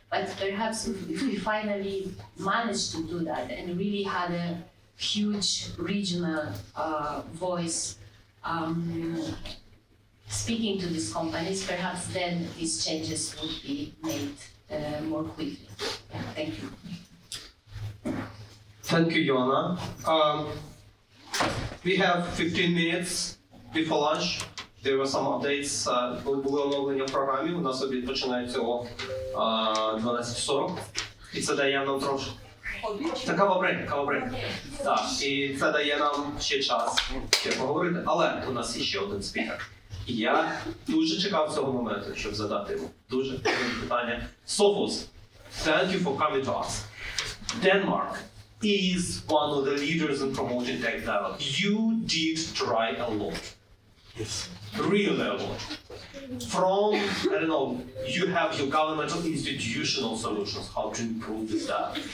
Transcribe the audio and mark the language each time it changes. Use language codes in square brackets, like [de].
[en] But perhaps if we finally managed to do that and really had a huge regional voice speaking to these companies, perhaps then these changes would be made more quickly. Yeah, thank you. Thank you, Joanna. We have 15 minutes before lunch. There were some updates. [uk] Були оновлення в програмі. У нас обід починається о 12:40. І це дає нам трошки. Це кавабрейк. Так, і це дає нам ще час ще поговорити. Але у нас є ще один спікер. І я дуже чекав цього моменту, щоб задати йому дуже питання. [en] Софус, thank you for coming to us. Denmark is one of the leaders in promoting tech dialogue. You did try a lot. Yes. Really a lot. From, I don't know, you have your governmental institutional solutions, how to improve this dialogue.